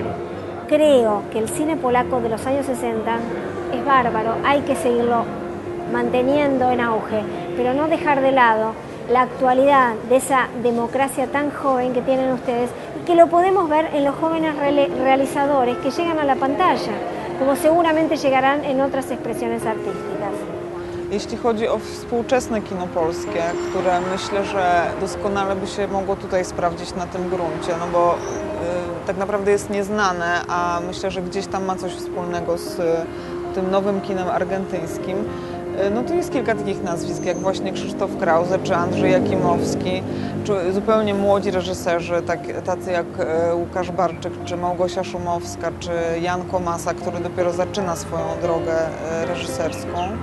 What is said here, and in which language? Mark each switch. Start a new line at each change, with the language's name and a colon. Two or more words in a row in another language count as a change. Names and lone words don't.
Spanish: Creo que el cine polaco de los años 60 es bárbaro, hay que seguirlo manteniendo en auge, pero no dejar de lado la actualidad de esa democracia tan joven que tienen ustedes y que lo podemos ver en los jóvenes realizadores que llegan a la pantalla, como seguramente llegarán en otras expresiones artísticas.
Polish: Jeśli chodzi o współczesne kino polskie, które myślę, że doskonale by się mogło tutaj sprawdzić na tym gruncie, no bo tak naprawdę jest nieznane, a myślę, że gdzieś tam ma coś wspólnego z tym nowym kinem argentyńskim, no to jest kilka takich nazwisk, jak właśnie Krzysztof Krause, czy Andrzej Jakimowski, czy zupełnie młodzi reżyserzy, tacy jak Łukasz Barczyk, czy Małgosia Szumowska, czy Jan Komasa, który dopiero zaczyna swoją drogę reżyserską.